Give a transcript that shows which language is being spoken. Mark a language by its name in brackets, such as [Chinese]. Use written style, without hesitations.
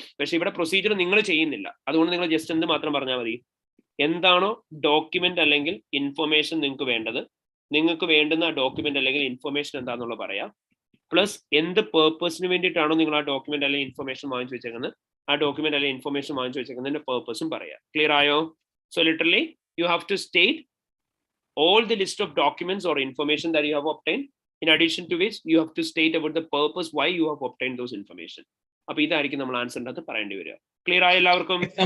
[Malayalam] പക്ഷെ ഇവിടെ പ്രൊസീജിയർ നിങ്ങൾ ചെയ്യുന്നില്ല. അതുകൊണ്ട് നിങ്ങൾ ജസ്റ്റ് എന്ത് മാത്രം പറഞ്ഞാൽ മതി, എന്താണോ ഡോക്യുമെന്റ് അല്ലെങ്കിൽ ഇൻഫർമേഷൻ നിങ്ങൾക്ക് വേണ്ടത്, നിങ്ങൾക്ക് വേണ്ടുന്ന ഡോക്യുമെന്റ് അല്ലെങ്കിൽ ഇൻഫർമേഷൻ എന്താണെന്നുള്ള പറയാം. പ്ലസ് എന്ത് പേർപ്പസിന് വേണ്ടിയിട്ടാണോ നിങ്ങൾ ആ ഡോക്യുമെന്റ് അല്ലെങ്കിൽ ഇൻഫർമേഷൻ വാങ്ങിച്ചു വെച്ചേക്കുന്നത്, ആ ഡോക്യുമെന്റ് അല്ലെങ്കിൽ ഇൻഫർമേഷൻ വാങ്ങിച്ചു വെച്ചേക്കുന്നതിന്റെ പേർപ്പസും പറയാം. ക്ലിയർ ആയോ? [English] So literally you have to state all the list of documents or information that you have obtained, in addition to which you have to state about the purpose why you have obtained those information. [Malayalam] അപ്പൊ ഇതായിരിക്കും നമ്മൾ ആൻസറിന്റെ അകത്ത് പറയേണ്ടി വരിക. Clear ആയ എല്ലാവർക്കും?